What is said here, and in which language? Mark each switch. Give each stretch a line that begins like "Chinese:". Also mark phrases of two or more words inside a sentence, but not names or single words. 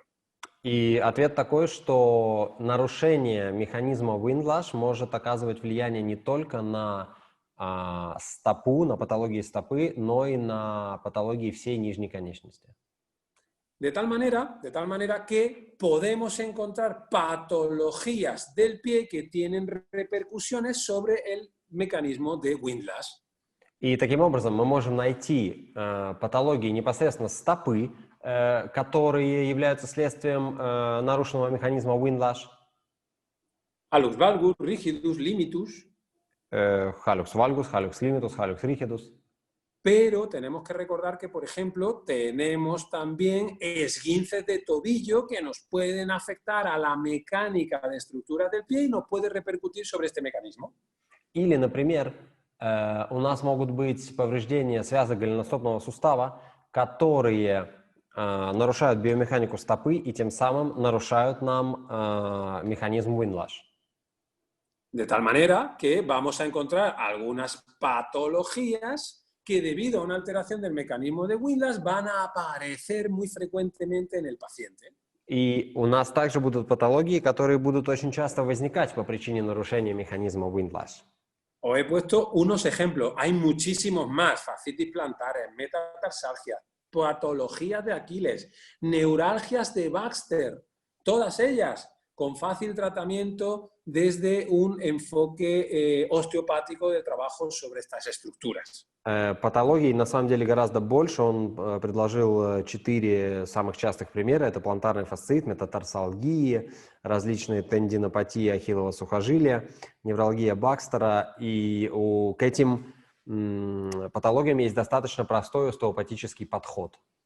Russian: И ответ такой, что нарушение механизма Windlash может оказывать влияние не только на стопу, на патологии стопы, но и на патологии всей нижней конечности.
Spanish: De tal manera que podemos encontrar patologías del pie que tienen repercusiones sobre el mecanismo de Windlass.
Russian: И таким образом мы можем найти патологии непосредственно стопы, которые являются следствием нарушенного механизма Windlash.
Latin: Hallux valgus, rigidus, limitus. Hallux valgus, Hallux limitus, Hallux rigidus.
Spanish: Pero tenemos que recordar que, por ejemplo, tenemos también esguinces de tobillo que nos pueden afectar a la mecánica de estructuras del pie y nos puede repercutir sobre este mecanismo.
Russian: Или, например, у нас могут быть повреждения связок голеностопного сустава, которые нарушают биомеханику стопы и тем самым нарушают нам механизм Windlash.
Spanish: De tal manera que vamos a encontrar algunas patologías que debido a una alteración del mecanismo de Windlass van a aparecer muy frecuentemente en el paciente.
Russian: И у нас также будут патологии, которые будут очень часто возникать по причине нарушения механизма Windlash.
Spanish: Os he puesto unos ejemplos, hay muchísimos más: fascitis plantares, metatarsalgias, patologías de Aquiles, neuralgias de Baxter, todas ellas con fácil tratamiento desde un enfoque osteopático de trabajo sobre estas estructuras.
Russian: Патологий на самом деле гораздо больше. Он предложил 4 самых частых примера. Это плантарный фасцит, метатарсалгии, различные тендинопатии ахиллового сухожилия, невралгия Бакстера. И к этим патологиям есть достаточно простой остеопатический подход.